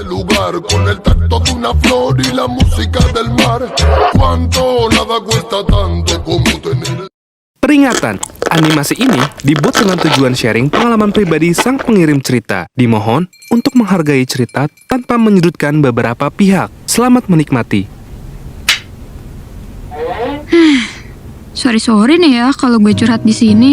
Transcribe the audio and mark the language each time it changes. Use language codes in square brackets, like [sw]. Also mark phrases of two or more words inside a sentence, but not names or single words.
[es] lugar con el tacto de una flor y la música del mar. Cuánto nada cuesta tanto como tener. [id] Peringatan, animasi ini dibuat dengan tujuan sharing pengalaman pribadi sang pengirim cerita. Dimohon untuk menghargai cerita tanpa menyudutkan beberapa pihak. Selamat menikmati. Sorry nih ya kalau gue curhat di sini.